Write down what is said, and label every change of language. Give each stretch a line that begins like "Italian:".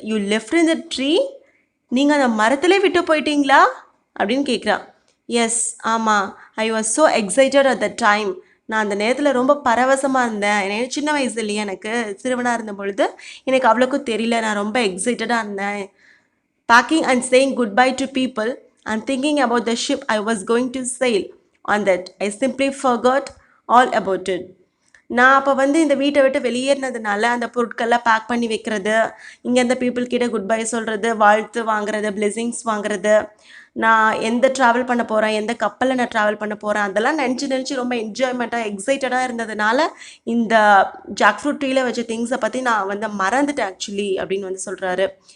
English: You left in the tree?
Tamil: நீங்கள் அந்த மரத்திலே விட்டு போயிட்டீங்களா அப்படின்னு கேட்குறா.
English: yes,
Tamil: ஆமாம்.
English: I was so excited at the time.
Tamil: நான் அந்த நேரத்தில் ரொம்ப பரவசமாக இருந்தேன். எனக்கு சின்ன வயசு இல்லையா, எனக்கு சிறுவனாக இருந்த பொழுது எனக்கு அவ்வளோக்கும் தெரியல, நான் ரொம்ப எக்ஸைட்டடாக இருந்தேன்.
English: Packing and saying good bye to people and thinking about the ship I was going to sail on that, I simply forgot all about it.
Tamil: நான் அப்போ வந்து இந்த வீட்டை விட்டு வெளியேறினதுனால அந்த பொருட்கள்லாம் பேக் பண்ணி வைக்கிறது, இங்கே அந்த பீப்புள் கிட்ட குட் பை சொல்கிறது, வாழ்த்து வாங்குறது, பிளெஸிங்ஸ் வாங்குறது, நான் எந்த ட்ராவல் பண்ண போகிறேன், எந்த கப்பலில் நான் ட்ராவல் பண்ண போகிறேன், அதெல்லாம் நினச்சி ரொம்ப என்ஜாய்மெண்ட்டாக எக்ஸைட்டடாக இருந்ததுனால இந்த ஜாக் ஃப்ரூட் ட்ரீல வச்ச திங்ஸை பற்றி நான் வந்து மறந்துட்டேன் ஆக்சுவலி அப்படின்னு வந்து சொல்கிறாரு.